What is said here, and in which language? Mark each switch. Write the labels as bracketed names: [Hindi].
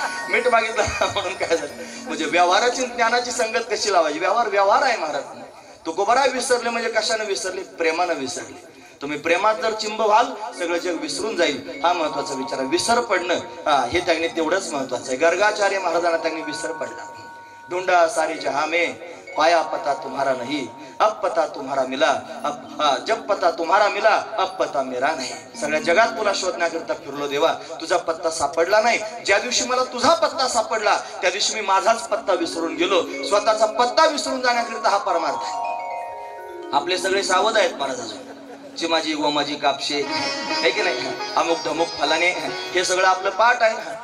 [Marathi] मीठ मागितलं म्हणून काय झालं? म्हणजे व्यवहाराची ज्ञानाची संगत कशी लावायची? व्यवहार आहे महाराज. तुकोबाराय विसरले म्हणजे कशाने विसरले? प्रेमानं विसरले. तुम्ही प्रेमात जर चिंब व्हाल सगळं जग विसरून जाईल, हा महत्वाचा विचार आहे. विसर पडणं हे त्यांनी तेवढंच महत्वाचं आहे. गर्गाचार्य महाराजांना त्यांनी विसर पडला. [Hindi] ढूंढा सारी जहां में पाया पता तुम्हारा नहीं, अब पता तुम्हारा मिला, जब पता तुम्हारा मिला अब पता मेरा नहीं. [Marathi] सगळ्या जगात तुला शोधण्याकरता फिरलो देवा, तुझा पत्ता सापडला नाही. ज्या दिवशी मला तुझा पत्ता सापडला त्या दिवशी मी माझाच पत्ता विसरून गेलो. स्वतःचा पत्ता विसरून जाण्याकरिता हा परमार्थ आहे. आपले सगळे सावध आहेत महाराज. अजून चिमाजी गोमाजी कापशे आहे की नाही, अमुक धमुक फलाने, हे सगळं आपलं पाठ आहे.